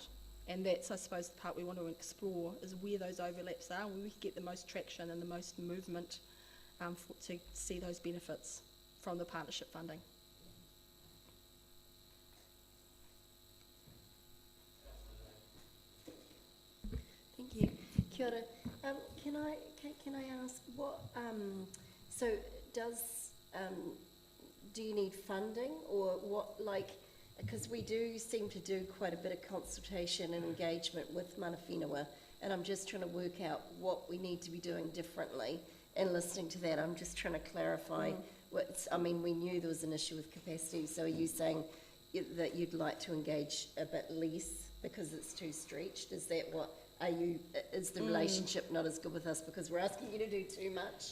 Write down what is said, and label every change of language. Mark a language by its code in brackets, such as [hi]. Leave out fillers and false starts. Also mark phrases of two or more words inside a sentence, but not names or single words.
[en] And that's, I suppose, the part we want to explore, is where those overlaps are, where we can get the most traction and the most movement to see those benefits from the partnership funding. Thank you. [mi] Kia ora. [en] Can I ask what? So do you need funding, or what? Like, because we do seem to do quite a bit of consultation and engagement with [mi] mana whenua, [en] and I'm just trying to work out what we need to be doing differently. And listening to that, I'm just trying to clarify. I mean, we knew there was an issue with capacity, so are you saying that you'd like to engage a bit less because it's too stretched? Is that what? Is the relationship not as good with us because we're asking you to do too much?